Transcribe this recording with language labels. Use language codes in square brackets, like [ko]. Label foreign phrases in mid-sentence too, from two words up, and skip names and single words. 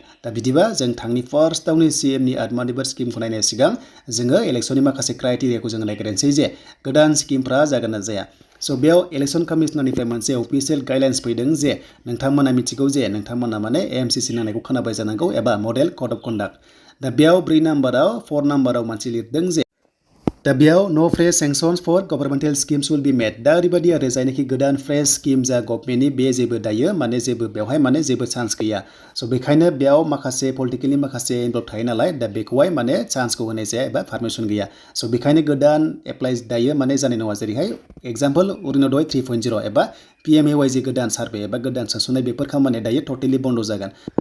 [brx] दा बिदिबा जों थांनि फार्स्टआवनो सीएमनि आत्मनिर्भर स्किमखौ नायनाय सिगां जोङो इलेक्शननि माखासे क्राइटेरियाखौ जोङो नायग्रोनोसै जे गोदान स्किमफ्रा जागोन ना जाया। स' बेयाव इलेक्शन कमिशनारनिफ्राय मोनसे [en] official guidelines [brx] फैदों जे नोंथांमोना मिथिगौ जे नोंथांमोना एमसिसि नांनायखौ खोनाबाय जानांगौ एबा [en] model code of conduct. [brx] दा बेयाव 4 नाम्बाराव मोनसे लिरदों जे दा बेयाव [en] no fresh sanctions for governmental schemes will be made. [brx] दा ओरैबायदि आरो जायनाखि गोदान [en] fresh scheme [brx] जा गभर्नमेन्टनि बे जेबो दायो जेबो बेवहाय जेबो चान्स गैया। स' बेखायनो बेयाव माखासे पलिटिकेलनि माखासे इनभल्भ थायो नालाय दा बेखौहाय चान्सखौ होनाय जाया एबा पारमिसन गैया। स' बेखायनो गोदान एप्लाइ दायो जानाय नङा। जेरैहाय एग्जाम्पल अरुणोदय 3.0 एबा PMUA जे गोदान सार्भे एबा गोदान सोसननाय बेफोर खामानिया दायो टटेलि बन्द जागोन।